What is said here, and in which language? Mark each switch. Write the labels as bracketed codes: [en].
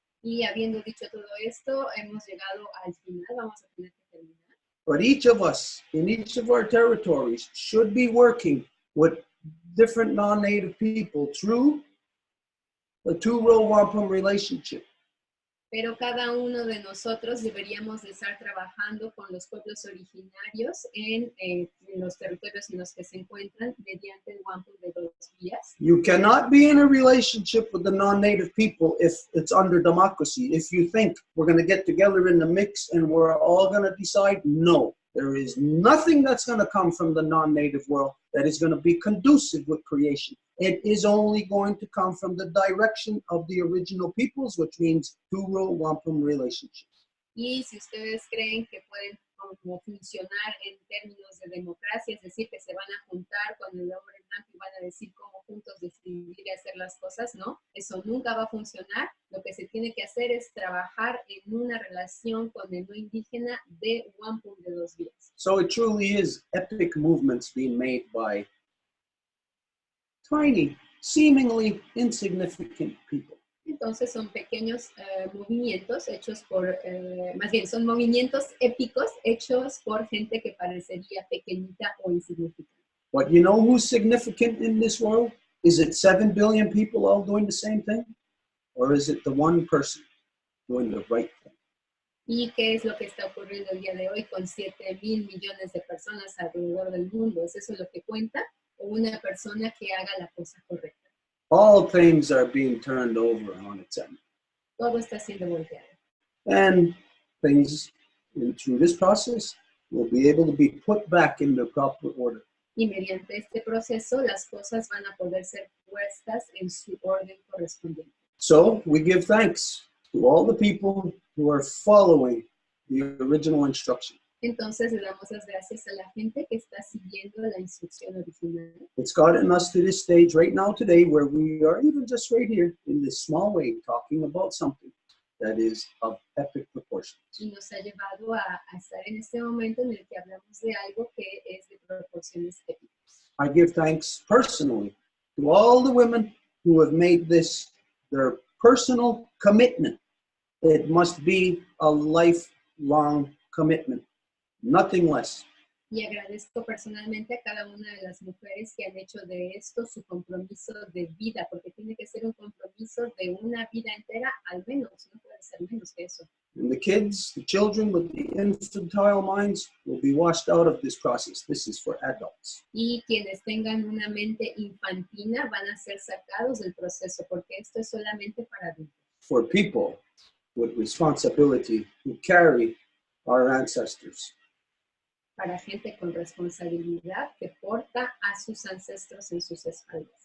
[es] Y habiendo dicho todo esto, hemos llegado al final, vamos a tener que terminar. [en] But each of us, in each of our territories, should be working with different non-native people through the two-row wampum relationship. [es] Pero cada uno de nosotros deberíamos de estar trabajando con los pueblos originarios en los territorios en los que se encuentran mediante el wampum de 2 vías. [en] You cannot be in a relationship with the non-native people if it's under democracy. If you think we're going to get together in the mix and we're all going to decide, no. There is nothing that's going to come from the non-native world that is going to be conducive with creation. It is only going to come from the direction of the original peoples, which means two-row wampum relationships. [es] Y si ustedes creen que pueden como funcionar en términos de democracia, es decir, que se van a juntar con el hombre blanco y van a decir cómo juntos decidir y hacer las cosas, no, eso nunca va a funcionar. Lo que se tiene que hacer es trabajar en una relación con el no indígena de wampum de 2 vías. [en] So it truly is epic movements being made by tiny, seemingly insignificant people. [es] Entonces son pequeños movimientos hechos por, más bien son movimientos épicos hechos por gente que parecería pequeñita o insignificante. [en] But you know who's significant in this world? Is it 7 billion people all doing the same thing? Or is it the one person doing the right thing? [es] ¿Y qué es lo que está ocurriendo el día de hoy con 7,000 millones de personas alrededor del mundo? ¿Es eso lo que cuenta? ¿O una persona que haga la cosa correcta? [en] All things are being turned over on its end. [es] Todo está siendo volteado. [en] And things through this process will be able to be put back in their proper order. [es] Y mediante este proceso las cosas van a poder ser puestas en su orden correspondiente. [en] So we give thanks to all the people who are following the original instruction. [es] Entonces le damos las gracias a la gente que está siguiendo la instrucción original. [en] It's gotten us to this stage right now today where we are even just right here in this small way talking about something that is of epic proportions. [es] Y nos ha llevado a estar en este momento en el que hablamos de algo que es de proporciones épicas. [en] I give thanks personally to all the women who have made this their personal commitment. It must be a lifelong commitment. Nothing less. [es] Y agradezco personalmente a cada una de las mujeres que han hecho de esto su compromiso de vida, porque tiene que ser un compromiso de una vida entera, al menos, no puede ser menos que eso. [en] And the kids, the children with the infantile minds will be washed out of this process. This is for adults. [es] Y quienes tengan una mente infantina van a ser sacados del proceso, porque esto es solamente para adultos. [en] For people with responsibility who carry our ancestors. [es] Para gente con responsabilidad que porta a sus ancestros en sus espaldas.